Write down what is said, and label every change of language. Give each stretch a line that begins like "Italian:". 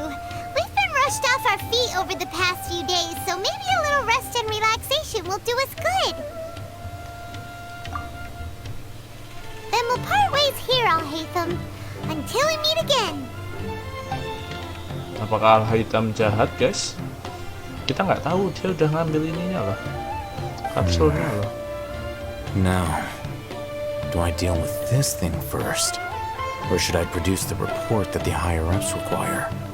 English: We've been rushed off our feet over the past few days, so maybe a little rest and relaxation will do us good. Then we'll part ways here, Al Haytham, until we meet again.
Indonesian: Apakah Al Hitam jahat, guys? Kita nggak tahu, dia udah ngambil ininya loh, kapsulnya loh.
English: Now, do I deal with this thing first? Or should I produce the report that the higher-ups require?